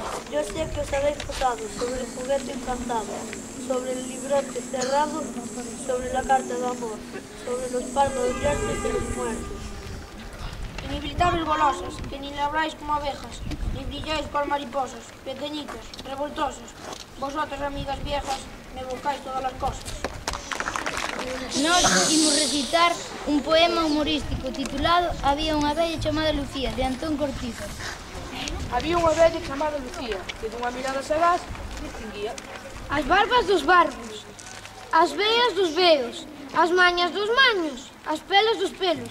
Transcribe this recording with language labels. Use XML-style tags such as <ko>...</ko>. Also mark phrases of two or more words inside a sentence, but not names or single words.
<es>Yo sé que os habéis posado sobre el juguete encantado, sobre el librote cerrado, sobre la carta de amor, sobre los palmos yertos de los muertos. Inevitables golosas, que ni labráis como abejas, ni brilláis cual mariposas, pequeñitos, revoltosos. Vosotras, amigas viejas, me evocáis todas las cosas.</es> <gl>Nós imos recitar un poema humorístico titulado Había unha vella chamada Lucía, de Antón Cortizo. Había unha vella chamada Lucía, que dunha mirada sagaz distinguía As barbas dos barbos, as veas dos veos, As mañas dos maños, as pelas dos pelos,</gl>